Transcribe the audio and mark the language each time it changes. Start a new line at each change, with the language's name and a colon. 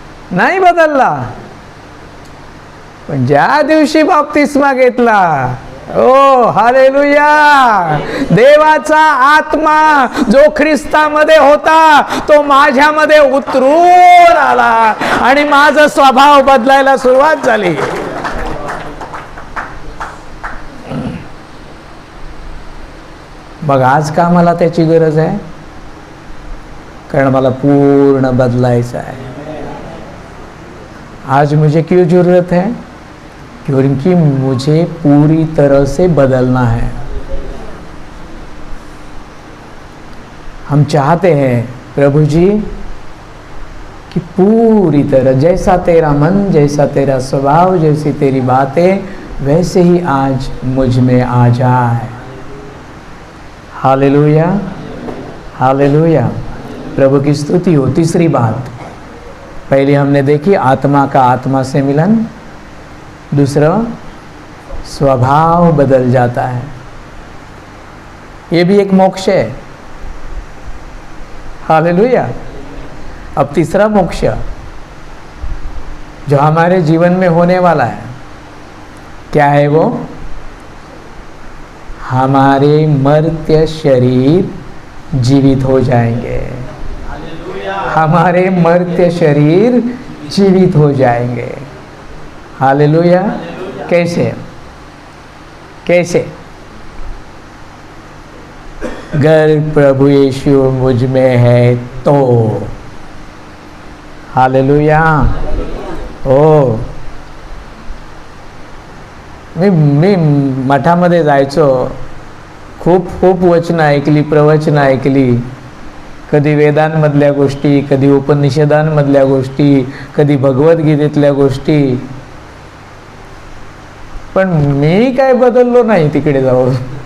Marathi: नाही बदलला. पण ज्या दिवशी बाप्तिस्मा घेतला, ओ हालेलुया, देवाचा आत्मा जो ख्रिस्तामध्ये होता तो माझ्यामध्ये उतरून आला आणि माझा स्वभाव बदलायला सुरुवात झाली. मग आज का मला त्याची गरज आहे? कारण मला पूर्ण बदलायचं आहे.
Hindi: आज मुझे क्यों जरूरत है? क्योंकि मुझे पूरी तरह से बदलना है. हम चाहते हैं प्रभु जी कि पूरी तरह, जैसा तेरा मन, जैसा तेरा स्वभाव, जैसी तेरी बातें, वैसे ही आज मुझ में आ जाए. हालेलुया. हालेलुया. प्रभु की स्तुति हो. तीसरी बात, पहले हमने देखी आत्मा का आत्मा से मिलन, दूसरा स्वभाव बदल जाता है, ये भी एक मोक्ष है। हालेलुया। अब तीसरा मोक्ष जो हमारे जीवन में होने वाला है, क्या है वो? हमारे मर्त्य शरीर जीवित हो जाएंगे। हमारे मर्त्य शरीर जीवित हो जाएंगे। हालेलुया। कैसे? कैसे? अगर प्रभु यीशु मुझ में है तो। हालेलुया।
Marathi: ओ मी मठामध्ये जायचो, खूप खूप वचनं ऐकली, प्रवचनं ऐकली, कधी वेदांमधल्या गोष्टी, कधी उपनिषदांमधल्या गोष्टी, कधी भगवद्गीतेतल्या गोष्टी, पण मी काय बदललो नाही तिकडे जाऊन.